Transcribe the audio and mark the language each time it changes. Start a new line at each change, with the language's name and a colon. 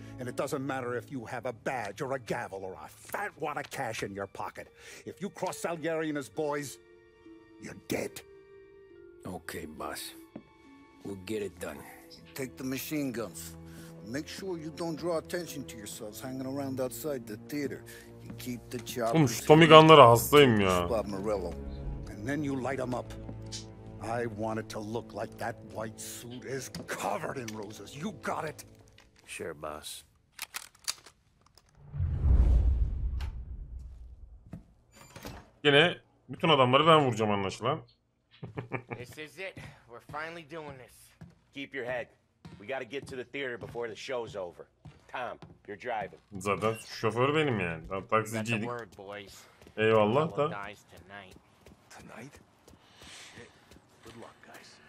English: And it doesn't matter if you have a badge or a gavel or a fat wad of cash in your pocket. If you cross Salieri and his boys, you're dead. Okay, boss. We'll get it done. Take the machine guns. Make sure you don't draw attention to yourselves hanging around outside the theater. You keep the choppers.
Turkish: Oğlum şu Tommy Gun'lara hastayım ya.
English: And then you light them up. I want it to look like that white suit is covered in roses. You got it? Sure, boss.
Turkish: Yine bütün adamları ben vuracağım anlaşılan.
English: This is it. We're finally doing this. Keep your head. We gotta get to the theater before the show's over. Tom, you're driving.
Turkish: Zaten şoför benim yani. Taksiciydik.
English: That's a word, boys.
Turkish: Eyvallah da.
English: Dies tonight. Tonight? Good luck, guys.